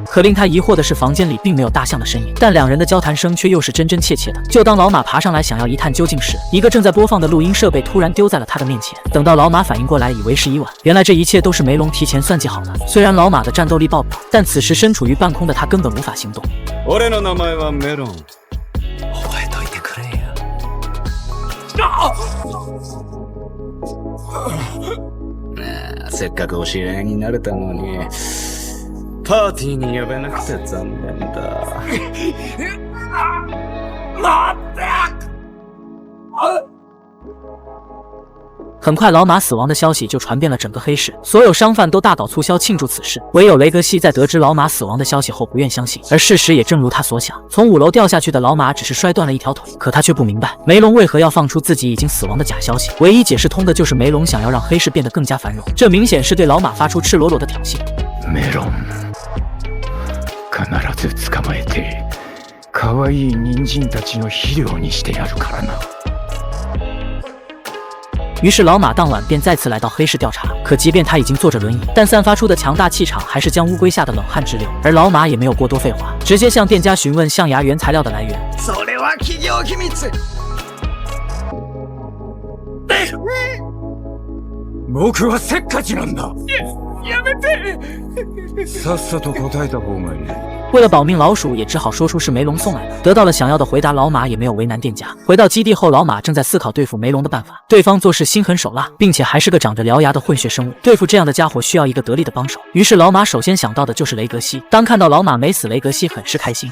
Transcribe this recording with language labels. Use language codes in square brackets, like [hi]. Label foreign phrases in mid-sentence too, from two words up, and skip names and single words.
[zh] 可令他疑惑的是，房间里并没有大象的身影，但两人的交谈声却又是真真切切的。就当老马爬上来想要一探究竟时，一个正在播放的录音设备突然丢在了他的面前。等到老马反应过来，以为时已晚，原来这一切都是梅隆提前算计好的。虽然老马的战斗力爆表，但此时身处于半空的他根本无法行动。 [ja] 俺の名前はメロン。覚えといてくれよ。せっかくお知り合いになれたのに、パーティーに呼べなくて残念だ。 [zh] 很快，老马死亡的消息就传遍了整个黑市，所有商贩都大搞促销庆祝此事。唯有雷格西在得知老马死亡的消息后不愿相信，而事实也正如他所想，从5楼掉下去的老马只是摔断了一条腿，可他却不明白梅隆为何要放出自己已经死亡的假消息。唯一解释通的就是梅隆想要让黑市变得更加繁荣，这明显是对老马发出赤裸裸的挑衅。 [ja] メロン、必ず捕まえて、可愛い人参たちの肥料にしてやるからな。 [zh] 于是老马当晚便再次来到黑市调查，可即便他已经坐着轮椅，但散发出的强大气场还是将乌龟吓得冷汗直流。而老马也没有过多废话，直接向店家询问象牙原材料的来源。 [ja] それは企業秘密。僕はせっかちなんだ。やめて。さっさと答えた方がいい。 [zh] 为了保命，老鼠也只好说出是梅隆送来的。得到了想要的回答，老马也没有为难店家。回到基地后，老马正在思考对付梅隆的办法。对方做事心狠手辣，并且还是个长着獠牙的混血生物，对付这样的家伙需要一个得力的帮手。于是老马首先想到的就是雷格西。当看到老马没死，雷格西很是开心。